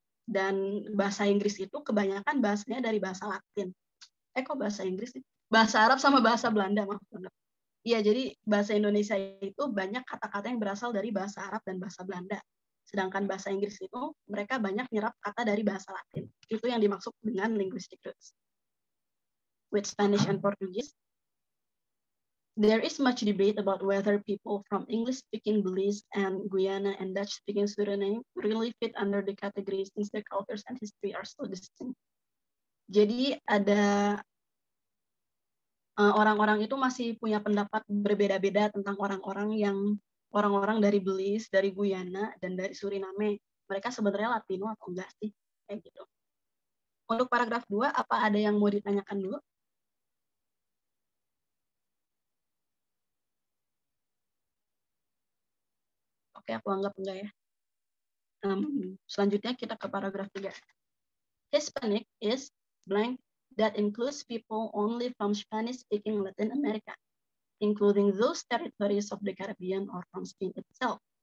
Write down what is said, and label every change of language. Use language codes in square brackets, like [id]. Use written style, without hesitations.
[id] Dan bahasa Inggris itu kebanyakan bahasanya dari bahasa Latin. Kok bahasa Inggris sih? Bahasa Arab sama bahasa Belanda, maaf banget. Iya, jadi bahasa Indonesia itu banyak kata-kata yang berasal dari bahasa Arab dan bahasa Belanda. Sedangkan bahasa Inggris itu mereka banyak nyerap kata dari bahasa Latin. Itu yang dimaksud dengan linguistic roots. [en] With Spanish and Portuguese, there is much debate about whether people from English-speaking Belize and Guyana and Dutch-speaking Suriname really fit under the category since their cultures and history are so distinct. [id] Jadi ada orang-orang itu masih punya pendapat berbeda-beda tentang orang-orang dari Belize, dari Guyana, dan dari Suriname. Mereka sebenarnya Latino atau enggak sih? Kayak gitu. Untuk paragraf 2, apa ada yang mau ditanyakan dulu? Oke, aku anggap enggak ya. Selanjutnya kita ke paragraf 3. [en] Hispanic is blank that includes people only from Spanish-speaking Latin America, including those territories of the Caribbean or from Spain itself.